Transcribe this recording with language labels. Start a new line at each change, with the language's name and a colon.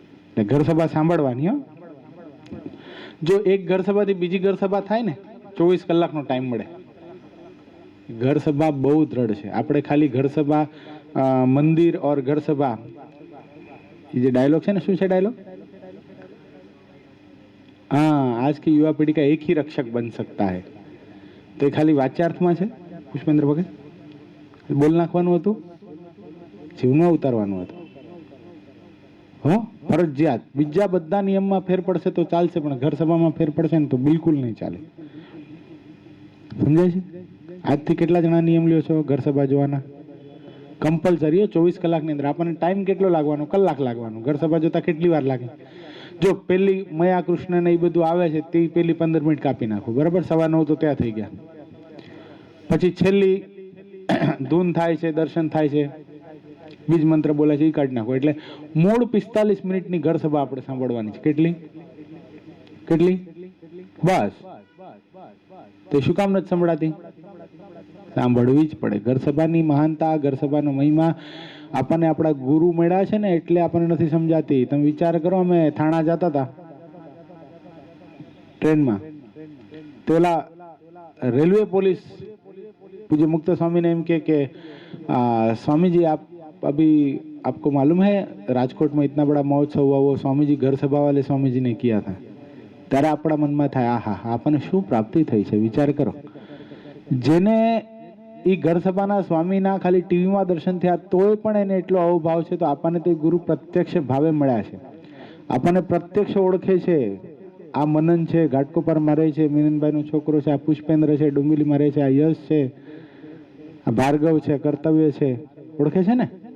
Gujarati: એટલે ઘર સભા સાંભળવાની. હો, જો એક ઘર સભાથી બીજી ઘર સભા થાય ને, 24 કલાકનો ટાઈમ મળે. ઘર સભા બહુ દ્રઢ છે. આપણે ખાલી ઘર સભા, મંદિર ઓર ઘર સભા,
Hindi: ये जो डायलॉग है ना,
Gujarati: શું છે डायलॉग?
Hindi: हाँ, आज की युवा पीढ़ी का एक ही रक्षक बन सकता है.
Gujarati: તો એ ખાલી વાચ્યાર્થમાં છે પુષ્પેન્દ્ર ભગત? બોલ નાખવાનું હતું, જીવનમાં ઉતારવાનું હતું. હો, ફરજિયાત. બીજા બધા નિયમમાં ફેર પડશે તો ચાલશે, પણ ઘર સભામાં ફેર પડશે ને તો બિલકુલ નહીં ચાલે. સમજાય છે? આજથી કેટલા જણા નિયમ લ્યો છો ઘર સભા જોવાના? કમ્પલસરી 24 કલાકની અંદર. આપણને ટાઈમ કેટલો લાગવાનો? કલાક લાગવાનો. ઘર સભા જોતા કેટલી વાર લાગે? જો પેલી મયા કૃષ્ણ ને એ બધું આવે છે તે પેલી 15 મિનિટ કાપી નાખો, બરાબર? 9:15 તો ત્યાં થઈ ગયા. પછી છેલ્લી ધૂન થાય છે, દર્શન થાય છે, બીજ મંત્ર બોલે છે, એ કાઢી નાખો. એટલે મૂળ 45 મિનિટની ઘર સભા આપણે સાંભળવાની છે. કેટલી? બસ. તો શું કામ નથી સંભળાતી? સાંભળવી જ પડે. ઘર સભાની મહાનતા, ઘર સભાનો મહિમા આપણને આપણા ગુરુ મળ્યા છે ને એટલે આપણને નથી સમજાતી. તમે વિચાર કરો, અમે થાણા જતા હતા ટ્રેનમાં, પેલા રેલવે પોલીસ
Hindi: पूज्य मुक्त स्वामी ने एम के स्वामी जी आप अभी आपको मालूम है राजकोट में इतना बड़ा महोत्सव हुआ, वो स्वामी जी घर सभा वाले स्वामी जी ने किया था.
Gujarati: ત્યારે આપણા મનમાં થાય, આહા, આપણને શું પ્રાપ્તિ થઈ છે. વિચાર કરો, જેને એ ઘર સભાના સ્વામીના ખાલી ટીવીમાં દર્શન થયા તોય પણ એને એટલો અહોભાવ છે, તો આપણને તો ગુરુ પ્રત્યક્ષ ભાવે મળ્યા છે. આપણને પ્રત્યક્ષ ઓળખે છે. આ મનન છે, ઘાટકોપરમાં રહે છે, મિનનભાઈનો છોકરો છે, આ પુષ્પેન્દ્ર છે, ડુંબીલીમાં રહે છે, આ યશ છે, આ ભાર્ગવ છે, કર્તવ્ય છે, ઓળખે છે ને?